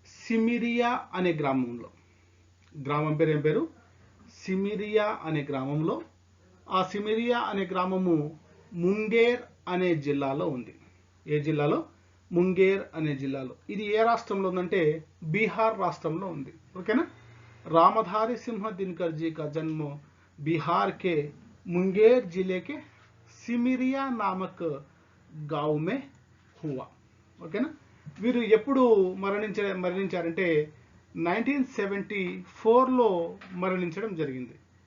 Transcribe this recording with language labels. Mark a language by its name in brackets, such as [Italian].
[Telugu] సిమిరియా అనే గ్రామంలో, గ్రామం పేరు ఏం పేరు? సిమిరియా అనే గ్రామంలో. ఆ సిమిరియా అనే గ్రామము ముంగేర్ అనే జిల్లాలో ఉంది. ఏ జిల్లాలో? ముంగేర్ అనే జిల్లాలో. ఇది ఏ రాష్ట్రంలో ఉందంటే బీహార్ రాష్ట్రంలో ఉంది. ఓకేనా? [Hindi] रामधारी सिंह दिनकर जी का जन्म बिहार के मुंगेर जिले के सिमिरिया नामक गांव में हुआ. [Telugu] ఓకేనా? వీరు ఎప్పుడు మరణించారంటే 1974లో మరణించడం జరిగింది.